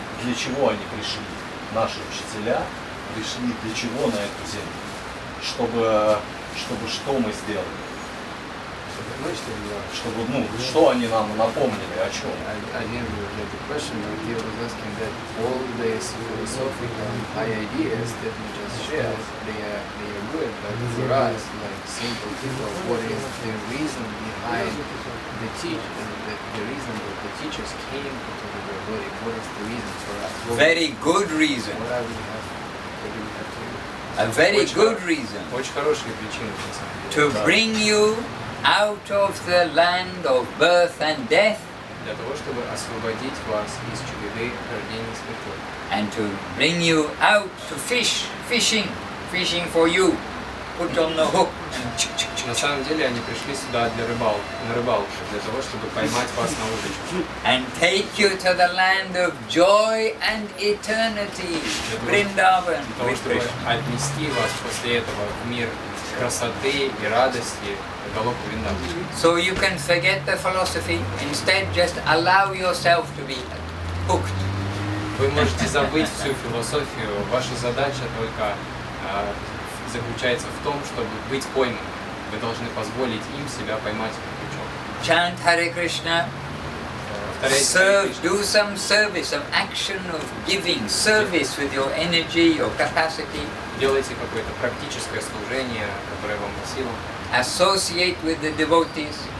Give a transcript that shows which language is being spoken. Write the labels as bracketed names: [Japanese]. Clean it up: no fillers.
[Russian] Для чего они пришли? Наши учителя пришли для чего на эту землю? Чтобы что мы сделали? Чтобы, что они нам напомнили, о чем? [English] I didn't really get the question, but he was asking that all these philosophical high ideas that we just shared, they are good, but for us, like simple people, what is the reason behind the reason that the teachers came to the world? What is the reason for us? Very good reason. What are we have? What do we have to do? A very good reason. [Russian] Очень хорошие причины, на самом деле. [English] To bring you out of the land of birth and death, [Russian] Для того, чтобы освободить вас из череды рождения и смерти. [English] and to bring you out to fishing for you. Put on the hook and [Russian] На самом деле они пришли сюда на рыбалку, для того, чтобы поймать вас на удочку. [English] and take you to the land of joy and eternity, Vrindavan. [Russian] Для того, чтобы отнести вас после этого в мир красоты и радости, Галоку Вриндавана. [English] So you can forget the philosophy, instead just allow yourself to be hooked. [Russian] Вы можете забыть всю философию. Ваша задача только заключается в том, чтобы быть пойманным. Вы должны позволить им себя поймать как крючок. [English] Chant Hare Krishna, serve, do some service, some action of giving, service with your energy, your capacity. [Russian] Делайте какое-то практическое служение, которое вам по силам. [English] Associate with the devotees.